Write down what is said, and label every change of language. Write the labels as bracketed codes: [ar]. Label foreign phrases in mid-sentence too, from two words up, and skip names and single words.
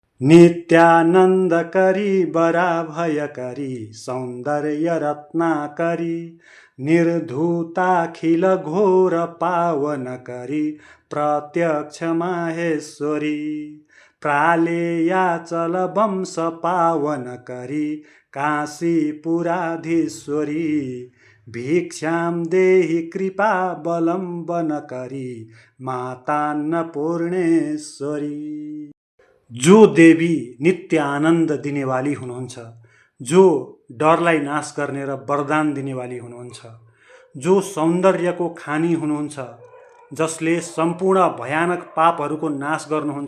[sa] नित्यानन्दकरी वराभयकरी सौन्दर्य रत्नाकरी निर्धूताखिल घोर पावनकरी प्रत्यक्ष माहेश्वरी प्रालेयाचल वंश पावनकरी काशीपुराधीश्वरी भिक्षां देहि कृपावलम्बनकरी मातान्नपूर्णेश्वरी। [ne] जो देवी नित्य आनन्द दिनेवाली हुनुहुन्छ, जो डरलाई नाश गर्ने र वरदान दिनेवाली हुनुहुन्छ, जो सौन्दर्यको खानी हुनुहुन्छ, जसले सम्पूर्ण भयानक पापहरूको नाश गर्नुहुन्छ,